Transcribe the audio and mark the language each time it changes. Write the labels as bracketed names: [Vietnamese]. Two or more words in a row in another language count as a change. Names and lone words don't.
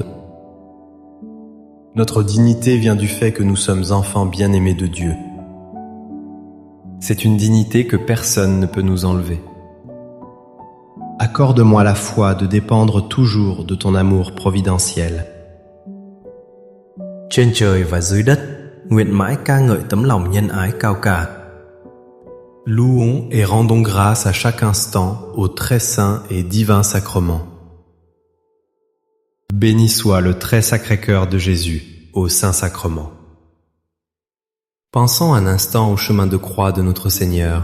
[French] Notre dignité vient du fait que nous sommes enfants bien-aimés de Dieu. C'est une dignité que personne ne peut nous enlever. Accorde-moi la foi de dépendre toujours de ton amour providentiel. [Vietnamese] Trên trời và dưới đất, nguyện mãi ca ngợi tấm lòng nhân ái cao cả. [French] Louons et rendons grâce à chaque instant au très saint et divin sacrement. Béni soit le très sacré cœur de Jésus au Saint-Sacrement. Pensons un instant au chemin de croix de notre Seigneur.